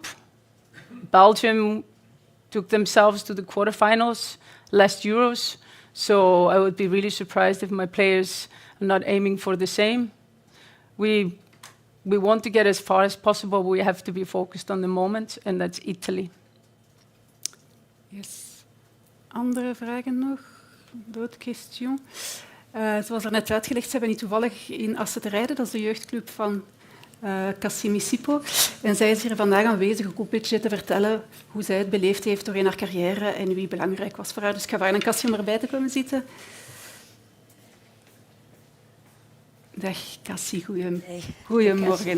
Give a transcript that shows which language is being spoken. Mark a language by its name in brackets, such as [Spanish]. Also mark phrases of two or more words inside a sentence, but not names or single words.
[English] Belgium took themselves to the quarterfinals last Euros, so I would be really surprised if my players are not aiming for the same. We want to get as far as possible, but we have to be focused on the moment, and that's Italy. Yes. [Dutch] Andere vragen nog? [French] D'autres questions? [Dutch] Zoals er net uitgelegd, ze hebben niet toevallig in Assen te rijden. Dat is de jeugdclub van Cassimi Sipo. En zij is hier vandaag aanwezig ook een beetje te vertellen hoe zij het beleefd heeft doorheen haar carrière en wie belangrijk was voor haar. Dus ik ga vragen aan Cassie om erbij te komen zitten. Dag Cassie, goedemorgen.